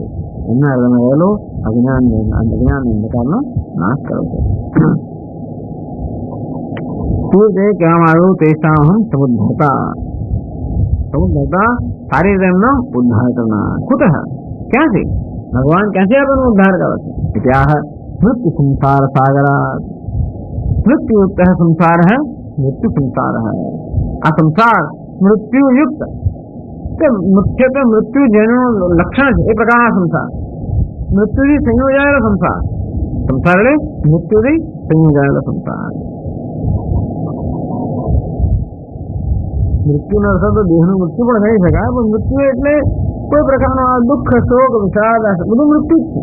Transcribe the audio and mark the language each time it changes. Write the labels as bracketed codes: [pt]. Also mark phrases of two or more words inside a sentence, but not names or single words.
[gu] એમના હૃદયમાં રહેલો અજ્ઞાન અંધકારનો નાશ કર્યો છે. શું તે કહેવામાં આવ્યું [sa] तेषाहम समुद्धता. [gu] સમુદ્ધતા સારી રીતે એમનો ઉદ્ધાર કરનાર. કુતઃ ક્યાંથી ભગવાન ક્યાંથી આપણનો ઉદ્ધાર કરે છે? [sa] ત્યાં मृत्यु संसार सागरात. [hi] मृत्युयुक्त है संसार है, मृत्यु संसार है. [gu] આ સંસાર મૃત્યુયુક્ત મુખ્યતઃ મૃત્યુ જેનું લક્ષણ છે એ પ્રકારના સંસાર. મૃત્યુથી સંયોજાયેલો સંસાર. સંસાર એટલે મૃત્યુથી સંયોજાયેલો સંસાર. મૃત્યુનો અર્થ તો દેહનું મૃત્યુ પણ થઈ શકાય, પણ મૃત્યુ એટલે કોઈ પ્રકારનો દુઃખ શોક વિષાદ બધું મૃત્યુ જ છે.